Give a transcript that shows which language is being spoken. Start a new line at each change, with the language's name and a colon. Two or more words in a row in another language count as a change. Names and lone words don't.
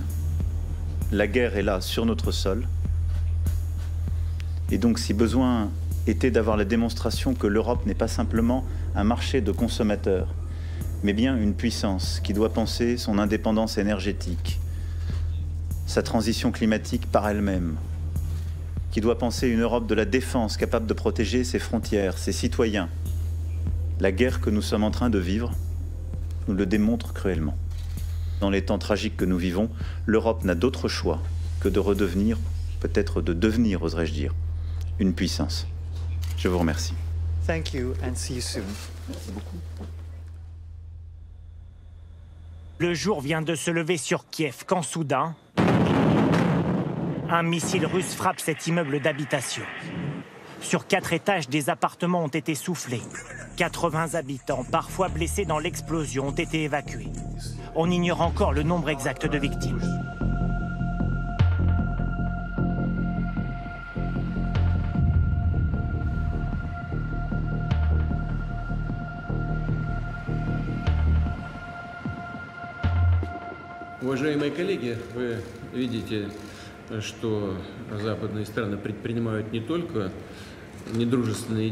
French: La guerre est là, sur notre sol. Et donc, si besoin était d'avoir la démonstration que l'Europe n'est pas simplement un marché de consommateurs, mais bien une puissance qui doit penser son indépendance énergétique, sa transition climatique par elle-même, qui doit penser une Europe de la défense capable de protéger ses frontières, ses citoyens. La guerre que nous sommes en train de vivre nous le démontre cruellement. Dans les temps tragiques que nous vivons, l'Europe n'a d'autre choix que de redevenir, peut-être de devenir, oserais-je dire, une puissance. Je vous remercie.
English: Thank you and see you soon.
French: Merci beaucoup. Le jour vient de se lever sur Kiev quand soudain, un missile russe frappe cet immeuble d'habitation. Sur 4 étages, des appartements ont été soufflés. 80 habitants, parfois blessés dans l'explosion, ont été évacués. On ignore encore le nombre exact de victimes.
Russian: Уважаемые коллеги, вы видите, что западные страны предпринимают не только недружественные